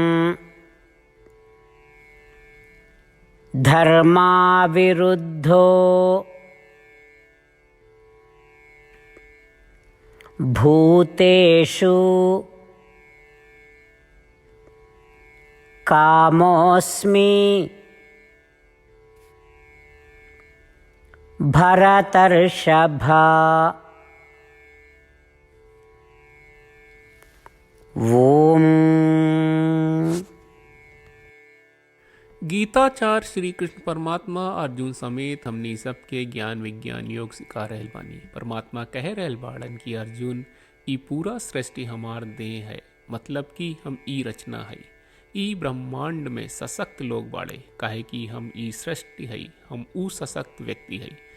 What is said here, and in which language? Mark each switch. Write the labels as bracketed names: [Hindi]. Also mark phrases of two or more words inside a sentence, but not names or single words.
[Sanskrit] धर्माविरुद्धो भूतेषु कामोऽस्मि भरतर्षभ। ओम। [Bhojpuri] गीताचार्य श्री कृष्ण परमात्मा अर्जुन समेत हमनी सबके ज्ञान विज्ञान योग सिखा रहल बानी। परमात्मा कह रहल बाड़न कि अर्जुन ई पूरा सृष्टि हमार देह है, मतलब कि हम ई रचना है। ई ब्रह्मांड में सशक्त लोग बाड़े, काहे कि हम ई सृष्टि है, हम ऊ सशक्त व्यक्ति है।